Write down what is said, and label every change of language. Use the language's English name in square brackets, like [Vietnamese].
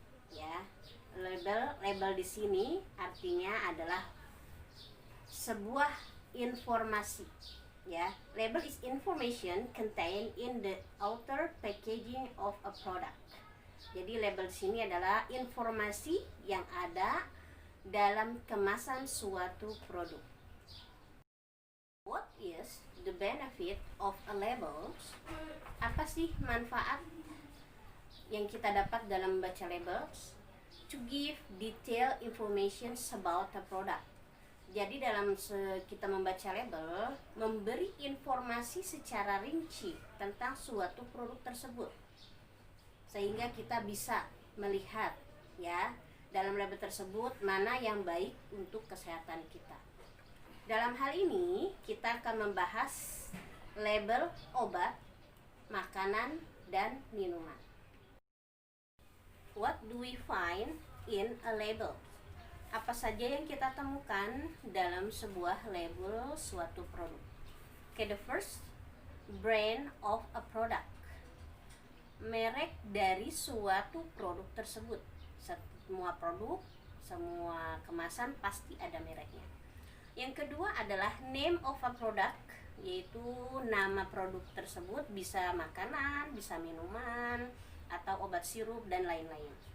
[Indonesian] Ya, label di sini artinya adalah sebuah informasi. [English] Ya, label is information contained in the outer packaging of a product. [Indonesian] Jadi label di sini adalah informasi yang ada dalam kemasan suatu produk. [English] What is the benefit of a label? [Indonesian] Apa sih manfaat yang kita dapat dalam membaca labels? [English] To give detailed information about the product. [Indonesian] Jadi dalam kita membaca label, memberi informasi secara rinci tentang suatu produk tersebut, sehingga kita bisa melihat ya dalam label tersebut mana yang baik untuk kesehatan kita. Dalam hal ini kita akan membahas label obat, makanan, dan minuman. [English] What do we find in a label? [Indonesian] Apa saja yang kita temukan dalam sebuah label suatu produk? [English] Okay, the first, brand of a product. [Indonesian] Merek dari suatu produk tersebut. Semua produk, semua kemasan pasti ada mereknya. Yang kedua adalah name of a product, yaitu nama produk tersebut, bisa makanan, bisa minuman, atau obat sirup dan lain-lain.